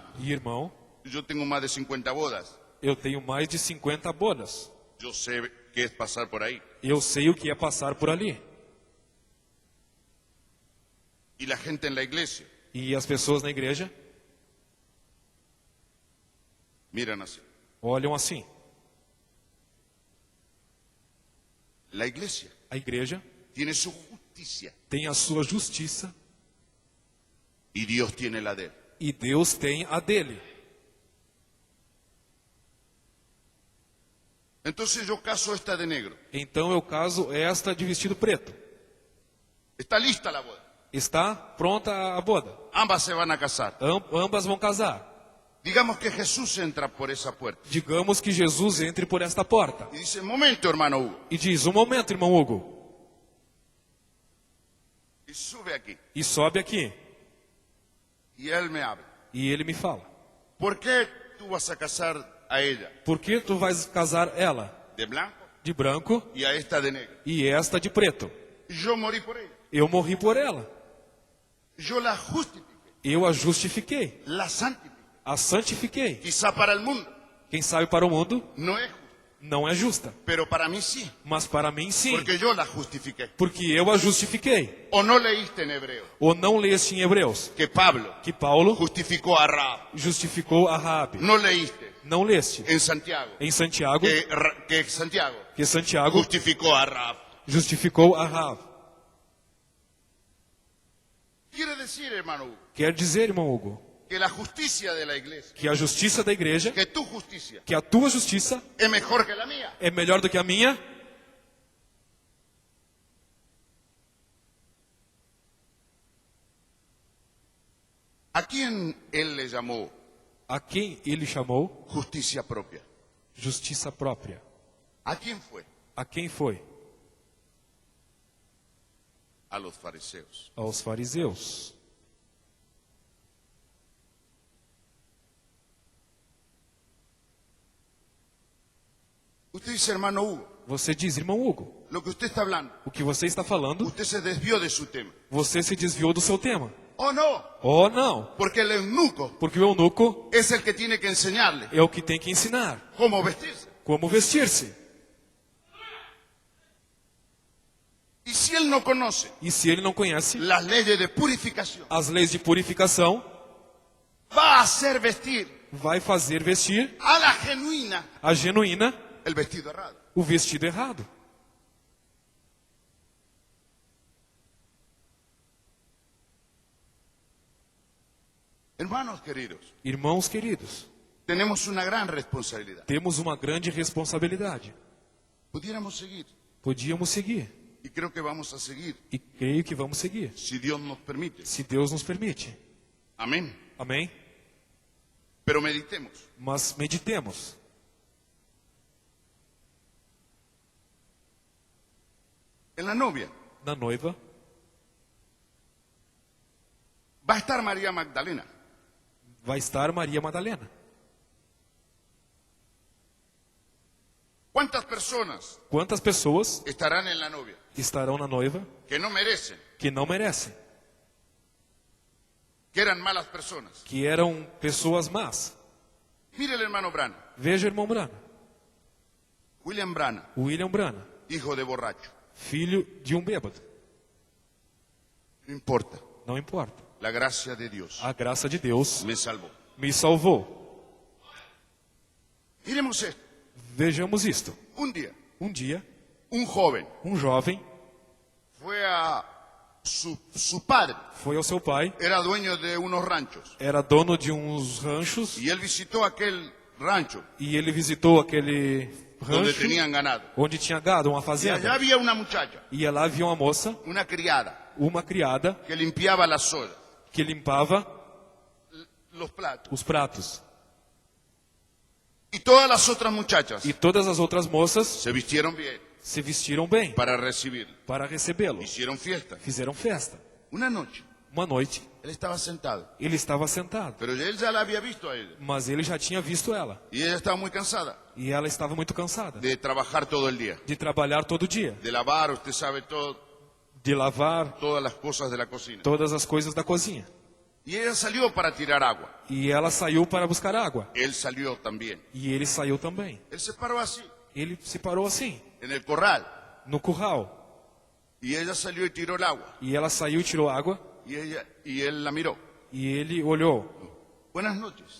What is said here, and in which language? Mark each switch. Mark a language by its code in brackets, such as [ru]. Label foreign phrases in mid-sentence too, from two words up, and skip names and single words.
[pt] E irmão, [es] yo tengo más de 50 bodas. [pt] eu tenho mais de 50 bodas. [es] Yo sé qué es pasar por ahí. [pt] Eu sei o que é passar por ali. [es] Y la gente en la iglesia [pt] E as pessoas na igreja [es] miran así. [pt] olham assim. [es] La iglesia [pt] A igreja [es] tiene su justicia [pt] tem a sua justiça [es] y Dios tiene la de él. [pt] e Deus tem a dele. [es] Entonces yo caso esta de negro. [pt] Então eu caso esta de vestido preto. [es] Está lista la boda. [pt] Está pronta a boda. [es] Ambas se van a casar. [pt] Ambas vão casar. [es] Digamos que Jesús entra por esa puerta [pt] Digamos que Jesus entre por esta porta [es] y dice, momento hermano Hugo, [pt] e diz: um momento, irmão Hugo, [es] y sube aquí. [pt] e sobe aqui. [es] Y él me habla. [pt] E ele me fala: [es] ¿Por qué tú vas a casar a ella [pt] por que tu vais casar ela [es] de blanco [pt] de branco [es] y a esta de negro? [pt] e esta de preto? [es] Yo morí por ella. [pt] Eu morri por ela. [es] Yo la justifiqué, [pt] Eu a justifiquei, [es] la santifiqué. [pt] a santifiquei. [es] Quizá para el mundo [pt] Quem sabe para o mundo [es] no es justo, [pt] não é justa, [es] pero para mí sí, [pt] mas para mim sim, [es] porque yo la justifiqué. [pt] porque eu a justifiquei. [es] ¿O no leíste en Hebreo [pt] Ou não leste em Hebreus [es] que Pablo [pt] que Paulo [es] justificó a Rahab? [pt] justificou a Raabe? [es] ¿No leíste [pt] Não leste [es] en Santiago [pt] em Santiago [es] que Santiago [pt] que Santiago [es] justificó a Rahab? [pt] justificou a Raabe? [es] Quiere decir, hermano Hugo, [pt] Quer dizer, irmão Hugo, [es] que la justicia de la iglesia, [pt] que a justiça da igreja, [es] que tu justicia [pt] que a tua justiça [es] es mejor que la mía. [pt] é melhor do que a minha? [es] ¿A quién él le llamó [pt] A quem ele chamou [es] justicia propia? [pt] justiça própria? [es] ¿A quién fue? [pt] A quem foi? [es] A los fariseos. [pt] Aos fariseus. [es] Usted dice, hermano Hugo, [pt] Você diz, irmão Hugo, [es] lo que usted está hablando, [pt] o que você está falando, [es] usted se desvió de su tema. [pt] você se desviou do seu tema. [es] ¿O no? [pt] Oh, não, [es] Porque el eunuco [pt] porque o eunuco [es] es el que tiene que enseñarle [pt] é o que tem que ensinar [es] cómo vestirse. [pt] como vestir-se. [es] Y si él no conoce [pt] E se ele não conhece [es] las leyes de purificación, [pt] as leis de purificação, [es] va a hacer vestir [pt] vai fazer vestir [es] a la genuina [pt] a genuína [es] el vestido errado. [pt] o vestido errado. [es] Hermanos queridos, [pt] Irmãos queridos, [es] tenemos una gran responsabilidad. [pt] temos uma grande responsabilidade. [es] Pudiéramos seguir, [pt] Podíamos seguir, [es] y creo que vamos a seguir, [pt] e creio que vamos seguir, [es] si Dios nos permite. [pt] se Deus nos permite. [es] Amén. [pt] Amém? [es] Pero meditemos. [pt] Mas meditemos. [es] En la novia [pt] Na noiva [es] va a estar María Magdalena. [pt] vai estar Maria Madalena. [es] ¿Cuántas personas [pt] Quantas pessoas [es] estarán en la novia [pt] estarão na noiva [es] que no merecen, [pt] que não merecem, [es] que eran malas personas? [pt] que eram pessoas más? [es] Mire el hermano Brana, [pt] Veja o irmão Brana, [es] William Brana, [pt] William Brana, [es] hijo de borracho. [pt] filho de um bêbado. [es] No importa, [pt] Não importa. [es] la gracia de Dios [pt] A graça de Deus [es] me salvó. [pt] me salvou. [es] Miremos esto. [pt] Vejamos isto. [es] Un día, [pt] Um dia, [es] un joven [pt] um jovem [es] fue a su padre, [pt] foi ao seu pai, [es] era dueño de unos ranchos, [pt] era dono de uns ranchos, [es] y él visitó aquel rancho [pt] e ele visitou aquele [es] donde [pt] rancho [es] tenían ganado. [pt] onde tinha gado, uma [es] Y allá [pt] fazenda. [es] había una muchacha, [pt] E lá havia uma moça, [es] una criada, [pt] uma criada, [es] que limpiaba las ollas, [pt] que limpava [es] los platos. [pt] os pratos. [es] Y todas las otras muchachas [pt] E todas as outras moças [es] se vistieron bien [pt] se vestiram bem [es] para recibirlo. [pt] para recebê-lo. [es] Hicieron fiesta. [pt] Fizeram festa. [es] Una noche, [pt] Uma noite, [es] él estaba sentado, [pt] ele estava sentado, [es] pero él ya la había visto a ella. [pt] mas ele já tinha visto ela. [es] Y ella estaba muy cansada [pt] E ela estava muito cansada [es] de trabajar todo el día, [pt] de trabalhar todo dia, [es] de lavar, usted sabe todo, [pt] de lavar [es] todas las cosas de la cocina. [pt] todas as coisas da cozinha. [es] Y ella salió para tirar agua. [pt] E ela saiu para buscar água. [es] Él salió también. [pt] E ele saiu também. [es] Él se paró así, [pt] Ele se parou assim, [es] en el corral. [pt] no curral. [es] Y ella salió y tiró el agua. [pt] E ela saiu e tirou água. [es] Y él la miró. [pt] E ele olhou. [es] Buenas noches.